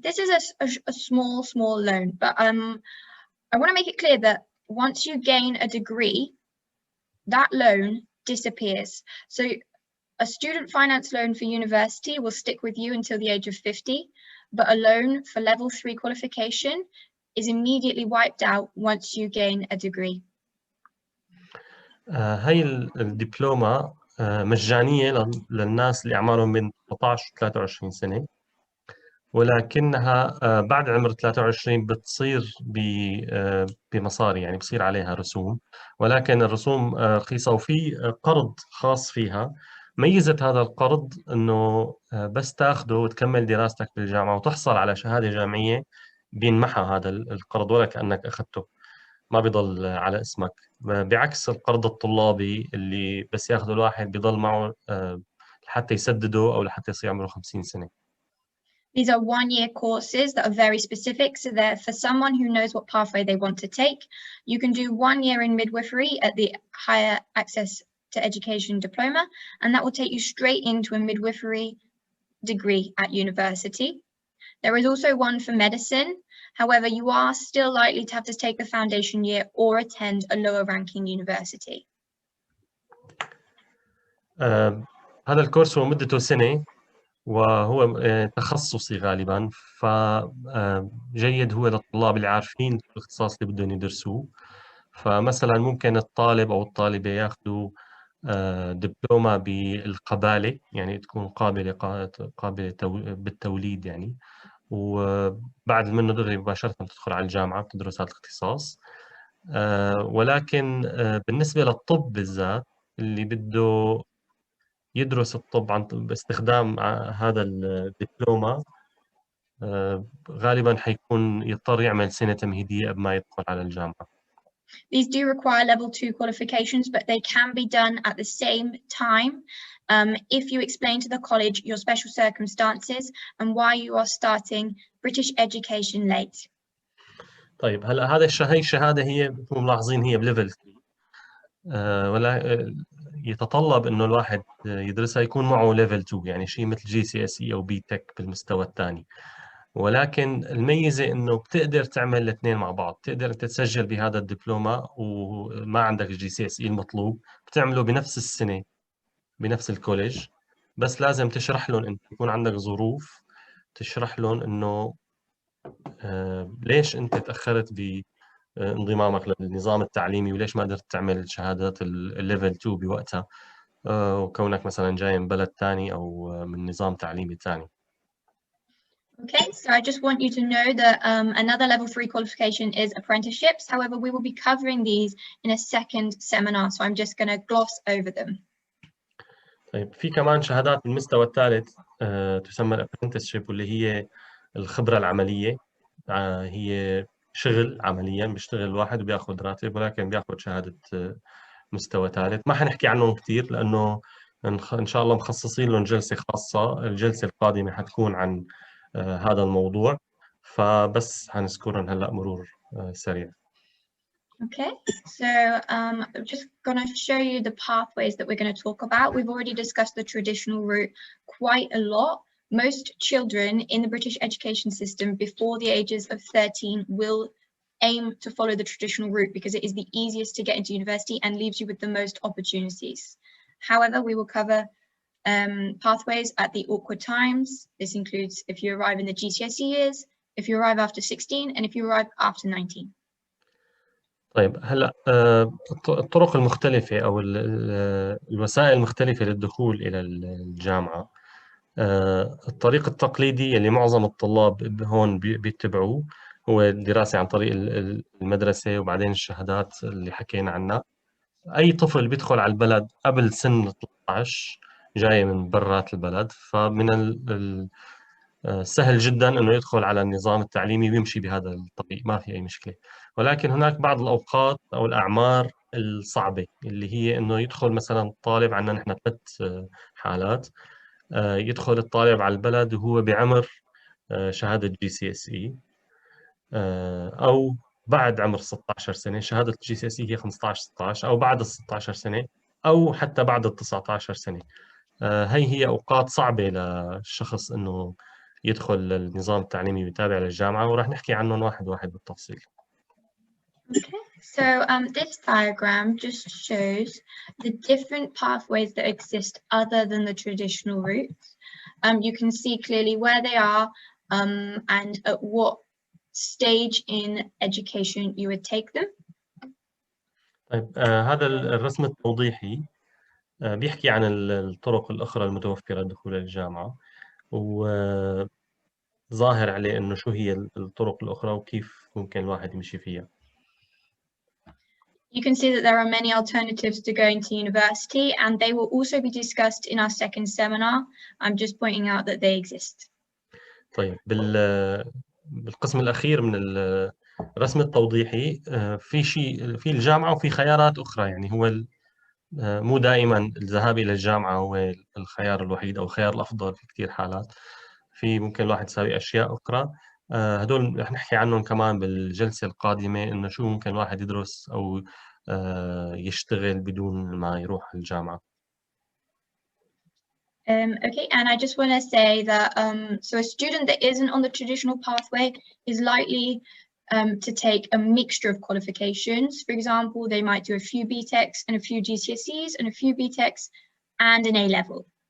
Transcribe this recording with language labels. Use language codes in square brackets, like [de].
[en] This is a small loan, but I want to make it clear that once you gain a degree, that loan disappears. So a student finance loan for university will stick with you until the age of 50, but a loan for level 3 qualification is immediately wiped out once you gain a degree. [ar] هاي الدبلومة مجانية للناس اللي أعمارهم بين 18 و 23 سنة، ولكنها بعد عمر 23 بتصير بمصاري، يعني بصير عليها رسوم، ولكن الرسوم رخيصة وفي قرض خاص فيها. ميزة هذا القرض إنه بس تاخده وتكمل دراستك بالجامعة وتحصل على شهادة جامعية بينمحى هذا القرض ولا كأنك أخذته، ما بيضل على اسمك، بعكس القرض الطلابي اللي بس ياخذه الواحد بيضل معه لحتى يسدده أو لحتى يصير عمره 50 سنة. [en] These are one-year courses that are very specific, so they're for someone who knows what pathway they want to take. You can do 1 year in midwifery at the Higher Access to Education Diploma, and that will take you straight into a midwifery degree at university. There is also one for medicine. However, you are still likely to have to take the foundation year or attend a lower ranking university. [ar] هذا الكورس هو مدته سنة وهو تخصصي غالبا، فجيد هو للطلاب اللي عارفين الاختصاص اللي بدهم يدرسوه. فمثلا ممكن الطالب أو الطالبة ياخذوا دبلومة بالقبالة، يعني تكون قابلة بالتوليد يعني، وبعد منه دغري مباشرة تدخل على الجامعة بتدرس هذا الاختصاص. ولكن بالنسبة للطب بالذات اللي بده يدرس الطب باستخدام هذا الدبلومة غالبا حيكون يضطر يعمل سنة تمهيدية قبل ما يدخل على الجامعة. [en] These do require level 2 qualifications, but they can be done at the same time if you explain to the college your special circumstances and why you are starting British education late. [ar] طيب هلا هاي الشهادة هي مثل ملاحظين هي بليفل 3 ولا يتطلب انه الواحد يدرسها يكون معه ليفل 2، يعني شيء مثل Gcse او B-TEC بالمستوى الثاني. ولكن الميزة انه بتقدر تعمل الاثنين مع بعض، تقدر انت تسجل بهذا الدبلومة وما عندك Gcse المطلوب، بتعمله بنفس السنة بنفس الكوليج، بس لازم تشرح لهم انت يكون عندك ظروف، تشرح لهم انه ليش انت تأخرت بانضمامك للنظام التعليمي وليش ما قدرت تعمل شهادات الليفل 2 بوقتها، وكونك مثلا جاي من بلد ثاني او من نظام تعليمي ثاني. [en] Okay, so I just want you to know that another level 3 qualification is apprenticeships. However, we will be covering these in a second seminar, so I'm just going to gloss over them. [ar] طيب في كمان شهادات بالمستوى الثالث تسمى الابرنتسشيب، واللي هي الخبرة العملية. هي شغل عمليا، بيشتغل الواحد وبياخذ راتب، ولكن بياخذ شهادة مستوى ثالث. ما حنحكي عنهم كثير لأنه إن شاء الله مخصصين لهم جلسة خاصة، الجلسة القادمة حتكون عن هذا الموضوع، فبس حنذكرهم هلا مرور سريع. [en] Okay, so I'm just going to show you the pathways that we're going to talk about. We've already discussed the traditional route quite a lot. Most children in the British education system before the ages of 13 will aim to follow the traditional route because it is the easiest to get into university and leaves you with the most opportunities. However, we will cover pathways at the awkward times. This includes if you arrive in the GCSE years, if you arrive after 16, and if you arrive after 19. [ar] طيب هلا الطرق المختلفة أو الوسائل المختلفة للدخول إلى الجامعة. الطريق التقليدي اللي معظم الطلاب هون بيتبعوه هو الدراسة عن طريق المدرسة وبعدين الشهادات اللي حكينا عنها. أي طفل بيدخل على البلد قبل سن 13 جاي من برات البلد، فمن سهل جدا انه يدخل على النظام التعليمي ويمشي بهذا الطريق، ما في اي مشكله. ولكن هناك بعض الاوقات او الاعمار الصعبه اللي هي انه يدخل مثلا طالب، عندنا نحن 3 حالات، يدخل الطالب على البلد وهو بعمر شهاده Gcse، او بعد عمر 16 سنه، شهاده Gcse هي 15 16، او بعد ال 16 سنه، او حتى بعد ال 19 سنه. هي اوقات صعبه للشخص انه يدخل النظام التعليمي ويتابع للجامعة، وراح نحكي عنهم واحد واحد بالتفصيل. [en] Okay, so this diagram just shows the different pathways that exist other than the traditional routes. You can see clearly where they are and at what stage in education you would take them. [ar] طيب هذا الرسم التوضيحي بيحكي عن الطرق الأخرى المتوفرة للدخول للجامعة، وظاهر عليه إنه شو هي الطرق الأخرى وكيف ممكن الواحد يمشي فيها. [en] You can see that there are many alternatives to going to university, and they will also be discussed in our second seminar. I'm just pointing out that they exist. [ar] طيب بالقسم الأخير من الرسم التوضيحي في الجامعة وفي خيارات أخرى، يعني هو مو دائما الذهاب إلى الجامعة هو الخيار الوحيد أو الخيار الأفضل في كثير حالات، في ممكن الواحد يساوي أشياء أخرى. هدول رح نحكي عنهم كمان بالجلسة القادمة، إنه شو ممكن الواحد يدرس أو يشتغل بدون ما يروح الجامعة. [en] Okay, and I just want to say that so a student that isn't on the traditional pathway is likely to take a mixture of qualifications. For example, they might do a few B-TECs and a few GCSEs and a few B-TECs and an A-level.